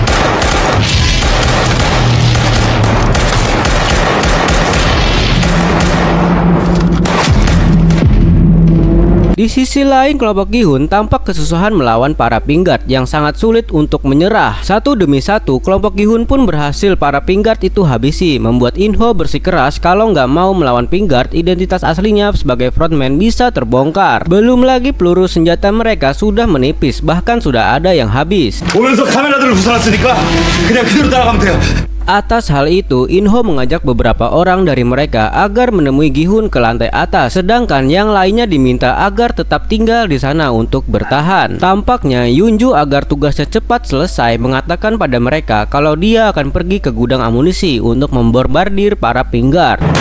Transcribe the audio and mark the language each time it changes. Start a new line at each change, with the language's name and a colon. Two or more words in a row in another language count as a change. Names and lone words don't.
Indonesian: Di sisi lain, kelompok Gi-hun tampak kesusahan melawan para Pinkguard yang sangat sulit untuk menyerah. Satu demi satu, kelompok Gi-hun pun berhasil para Pinkguard itu habisi, membuat In-ho bersikeras kalau nggak mau melawan Pinkguard, identitas aslinya sebagai frontman bisa terbongkar. Belum lagi peluru senjata mereka sudah menipis, bahkan sudah ada yang habis.
Korean: 오면서 카메라들을 부숴놨으니까 그냥 그대로 따라가면 돼요.
Indonesian: Atas hal itu, In-ho mengajak beberapa orang dari mereka agar menemui Gi-hun ke lantai atas, sedangkan yang lainnya diminta agar tetap tinggal di sana untuk bertahan. Tampaknya Yunju agar tugasnya cepat selesai mengatakan pada mereka kalau dia akan pergi ke gudang amunisi untuk membombardir para Pinkguard.